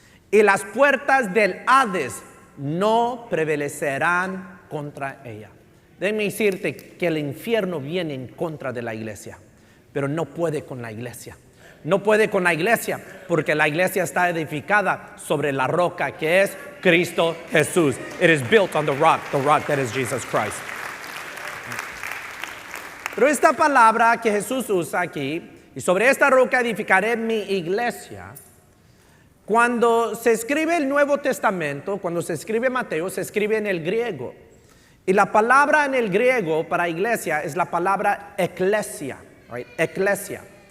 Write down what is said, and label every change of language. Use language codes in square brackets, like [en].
[es] Y las puertas del Hades no prevalecerán contra ella. Déjame decirte que el infierno viene en contra de la iglesia, pero no puede con la iglesia. No puede con la iglesia porque la iglesia está edificada sobre la roca que es Cristo Jesús. [en] It is built on the rock that is Jesus Christ. [es] Pero esta palabra que Jesús usa aquí, y sobre esta roca edificaré mi iglesia, cuando se escribe el Nuevo Testamento, cuando se escribe Mateo, se escribe en el griego. Y la palabra en el griego para iglesia es la palabra eclesia, [en] right? [es] Eclesia.